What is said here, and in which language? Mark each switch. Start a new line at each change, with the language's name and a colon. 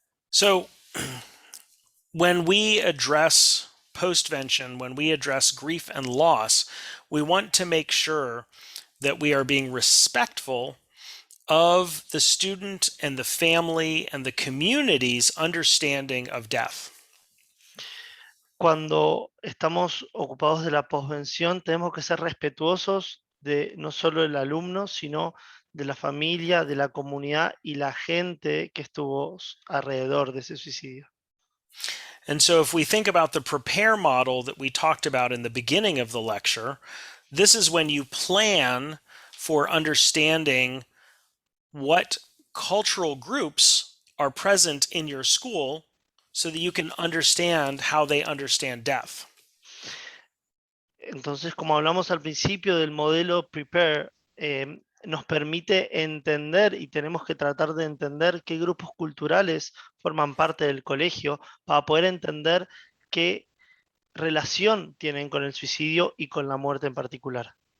English: So when we address postvention, when we address grief and loss, we want to make sure that we are being respectful of the student and the family and the community's understanding of death.
Spanish: Cuando estamos ocupados de la posvención, tenemos que ser respetuosos de no solo el alumno, sino de la familia, de la comunidad y la gente que estuvo alrededor de ese suicidio.
English: And so if we think about the prepare model that we talked about in the beginning of the lecture, this is when you plan for understanding what cultural groups are present in your school so that you can understand how they understand death.
Spanish: Entonces, como hablamos al principio del modelo Prepare, nos permite entender y tenemos que tratar de entender qué grupos culturales forman parte del colegio para poder entender qué relación tienen con el suicidio y con la muerte en particular.